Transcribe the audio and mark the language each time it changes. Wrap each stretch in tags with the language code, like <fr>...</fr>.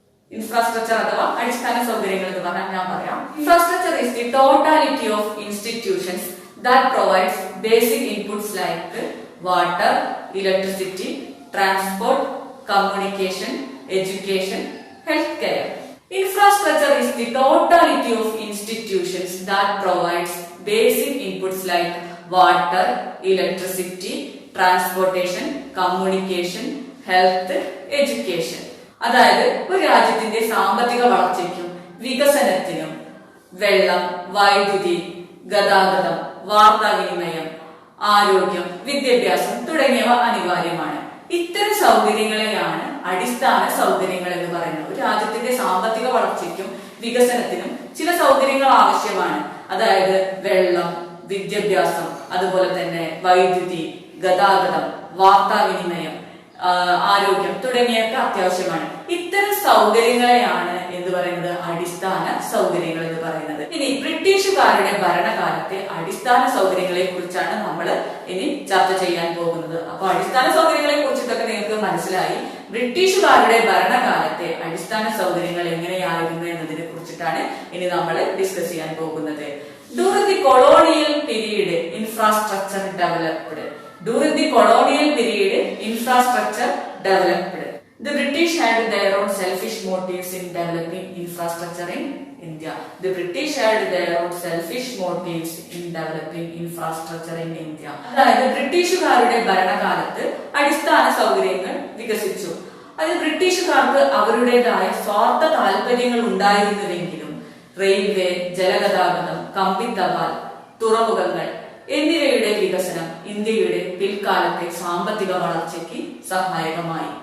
<ml>Infrastructure അഥവാ അടിസ്ഥാന സൗകര്യങ്ങൾ എന്ന് പറഞ്ഞാൽ ഞാൻ പറയാം.</ml> <en>Infrastructure is the totality of institutions that provides basic inputs like water, electricity, transport, communication, education, health care. Infrastructure is the totality of institutions that provides basic inputs like water, electricity, transportation, communication, health, education.</en> <ml>അതായത് ഒരു രാജ്യത്തിന്റെ സാമ്പത്തിക വളർച്ചയ്ക്കും വികസനത്തിനും വെള്ളം, വൈദ്യുതി, ഗതാഗതം, വാർത്താവിനിമയം, ആരോഗ്യം, വിദ്യാഭ്യാസം തുടങ്ങിയവ അനിവാര്യമാണ്. ഇത്തരം സൗകര്യങ്ങളെയാണ് അടിസ്ഥാന സൗകര്യങ്ങൾ എന്ന് പറയുന്നത്. ഒരു രാജ്യത്തിന്റെ സാമ്പത്തിക വളർച്ചയ്ക്കും വികസനത്തിനും ചില സൗകര്യങ്ങൾ ആവശ്യമാണ്. അതായത് വെള്ളം, വിദ്യാഭ്യാസം, അതുപോലെ തന്നെ വൈദ്യുതി, ഗതാഗതം, വാർത്താവിനിമയം, ആരോഗ്യം തുടങ്ങിയൊക്കെ അത്യാവശ്യമാണ്. ഇത്തരം സൗകര്യങ്ങളെയാണ് എന്ന് പറയുന്നത് അടിസ്ഥാന സൗകര്യങ്ങൾ എന്ന് പറയുന്നത്. ഇനി ബ്രിട്ടീഷുകാരുടെ ഭരണകാലത്തെ അടിസ്ഥാന സൗകര്യങ്ങളെ കുറിച്ചാണ് നമ്മൾ ഇനി ചർച്ച ചെയ്യാൻ പോകുന്നത്. അപ്പൊ അടിസ്ഥാന സൗകര്യങ്ങളെ കുറിച്ചിട്ടൊക്കെ നിങ്ങൾക്ക് മനസ്സിലായി. ബ്രിട്ടീഷുകാരുടെ ഭരണകാലത്തെ അടിസ്ഥാന സൗകര്യങ്ങൾ എങ്ങനെയായിരുന്നു എന്നതിനെ കുറിച്ചിട്ടാണ് ഇനി നമ്മൾ ഡിസ്കസ് ചെയ്യാൻ പോകുന്നത്.</ml> <en>During the colonial period, infrastructure developed. During the colonial period, infrastructure developed. The British had their own selfish motives in developing infrastructure in India. The British had their own selfish motives in developing infrastructure in India.</en> <ml>അതായത് ബ്രിട്ടീഷുകാരുടെ ഭരണകാലത്ത് അടിസ്ഥാന സൗകര്യങ്ങൾ വികസിച്ചു. അത് ബ്രിട്ടീഷുകാർക്ക് അവരുടേതായ സ്വാർത്ഥ താല്പര്യങ്ങൾ ഉണ്ടായിരുന്നുവെങ്കിലും റെയിൽവേ, ജലഗതാഗതം, കമ്പിത്തപാൽ, തുറമുഖങ്ങൾ എന്നിവയുടെ വികസനം ഇന്ത്യയുടെ പിൽക്കാലത്തെ സാമ്പത്തിക വളർച്ചയ്ക്ക് സഹായകമായി.</ml>